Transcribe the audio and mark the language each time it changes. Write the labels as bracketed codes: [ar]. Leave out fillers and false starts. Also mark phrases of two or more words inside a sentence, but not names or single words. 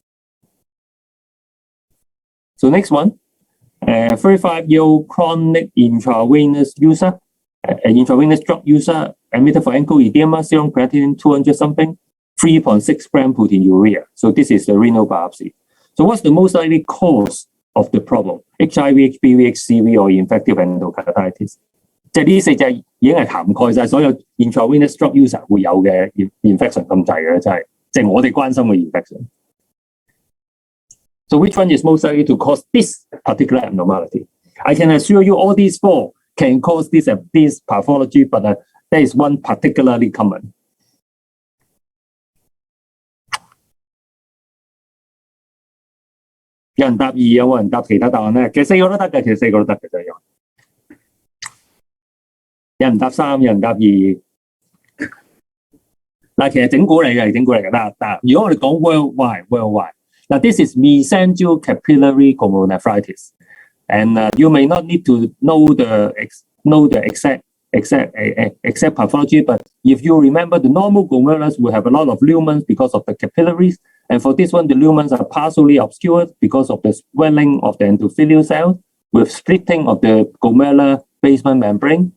[en] So next one, 35-year-old chronic intravenous user, intravenous drug user, admitted for ankle edema, serum creatinine 200 something, 3.6 gram proteinuria. So this is the renal biopsy. So what's the most likely cause of the problem? HIV, HBV, HCV, or infective endocarditis? [yue] 即係呢四隻已經係涵蓋晒所有 [en] intravenous drug user [yue] 會有嘅 infection 咁滯嘅，真係即係我哋關心嘅 infection. [en] So which one is most likely to cause this particular abnormality? I can assure you all these four can cause this pathology, but there is one particularly common. [yue] 有人答二，有冇人答其他答案咧？其實四個都得嘅，真係有人答三，有人答二。嗱，其實整蠱嚟嘅，但如果我哋講 [en] worldwide， now this is mesangial capillary glomerulonephritis, and you may not need to know the exact pathology, but if you remember, the normal glomerulus will have a lot of lumens because of the capillaries, and for this one, the lumens are partially obscured because of the swelling of the endothelial cells with splitting of the glomerular basement membrane.